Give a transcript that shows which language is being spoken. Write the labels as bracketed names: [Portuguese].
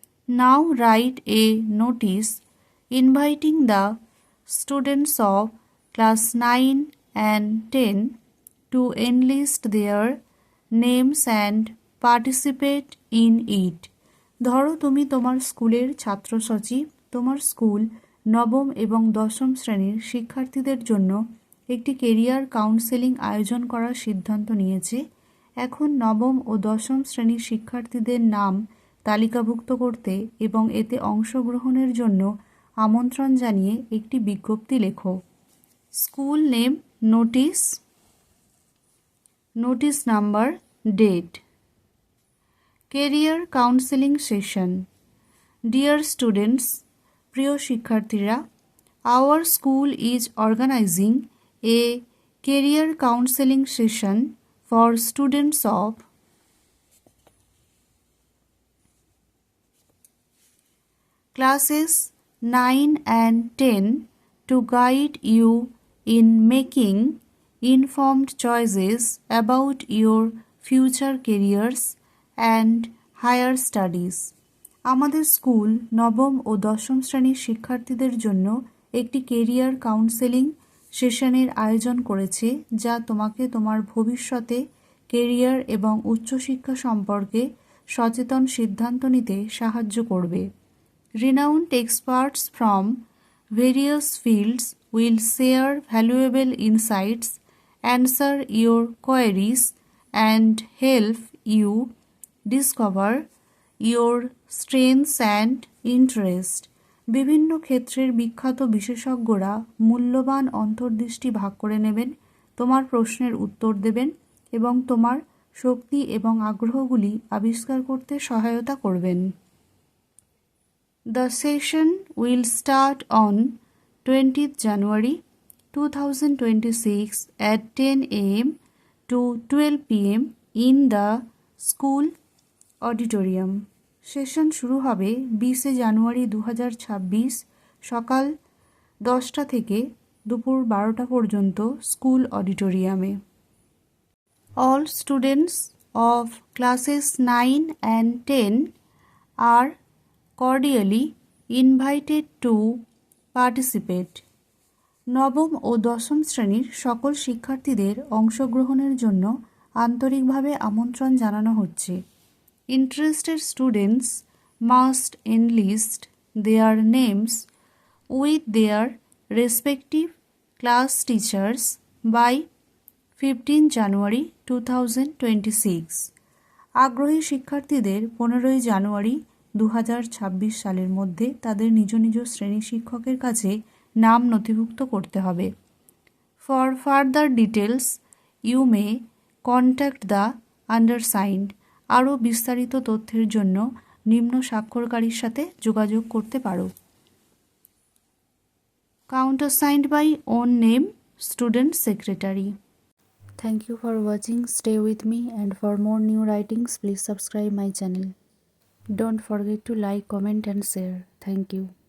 [English] Now write a notice inviting the students of class 9 and 10 to enlist their names and participate in it. [Bangla] ধরো তুমি তোমার স্কুলের ছাত্র সচিব। তোমার স্কুল নবম এবং দশম শ্রেণীর শিক্ষার্থীদের জন্য একটি কেরিয়ার কাউন্সেলিং আয়োজন করার সিদ্ধান্ত নিয়েছে। এখন নবম ও দশম শ্রেণীর শিক্ষার্থীদের নাম তালিকাভুক্ত করতে এবং এতে অংশগ্রহণের জন্য আমন্ত্রণ জানিয়ে একটি বিজ্ঞপ্তি লেখো। [English] School name, notice, notice number, date. Career counselling session. Dear students, [Bangla] প্রিয় শিক্ষার্থীরা, [English] Our school is organising a career counselling session for students of classes 9 and 10 to guide you in making informed choices about your future careers and higher studies. [Bangla] আমাদের school নবম ও দশম শ্রেণীর শিক্ষার্থীদের জন্য একটি career counselling সেশনের আয়োজন করেছে, যা তোমাকে তোমার ভবিষ্যতে কেরিয়ার এবং উচ্চশিক্ষা সম্পর্কে সচেতন সিদ্ধান্ত নিতে সাহায্য করবে। [English] Renowned experts from various fields will share valuable insights, answer your queries, and help you discover your strengths and interests. [Bangla] বিভিন্ন ক্ষেত্রের বিখ্যাত বিশেষজ্ঞরা মূল্যবান অন্তর্দৃষ্টি ভাগ করে নেবেন, তোমার প্রশ্নের উত্তর দেবেন এবং তোমার শক্তি এবং আগ্রহগুলি আবিষ্কার করতে সহায়তা করবেন। [English] The session will start on 20th January 2026 at 10 a.m. to 12 p.m. in the school auditorium. [Bangla] Session শুরু হবে 20 জানুয়ারি 2026 সকাল 10টা থেকে দুপুর 12টা পর্যন্ত স্কুল অডিটোরিয়ামে। [English] All students of classes 9 and 10 are cordially invited to participate. [Bangla] নবম ও দশম শ্রেণীর সকল শিক্ষার্থীদের অংশগ্রহণের জন্য আন্তরিকভাবে আমন্ত্রণ জানানো হচ্ছে। [English] Interested students must enlist their names with their respective class teachers by 15 January 2026. [Bangla] আগ্রহী শিক্ষার্থীদের 15 জানুয়ারি 2026 সালের মধ্যে তাদের নিজ নিজ শ্রেণী শিক্ষকের কাছে নাম নথিভুক্ত করতে হবে। [English] For further details you may contact the undersigned. [Bangla] আরও বিস্তারিত তথ্যের জন্য নিম্ন স্বাক্ষরকারীর সাথে যোগাযোগ করতে পারো। [English] Countersigned by own name, student secretary. Thank you for watching. Stay with me, and for more new writings, please subscribe my channel. Don't forget to like, comment and share. Thank you.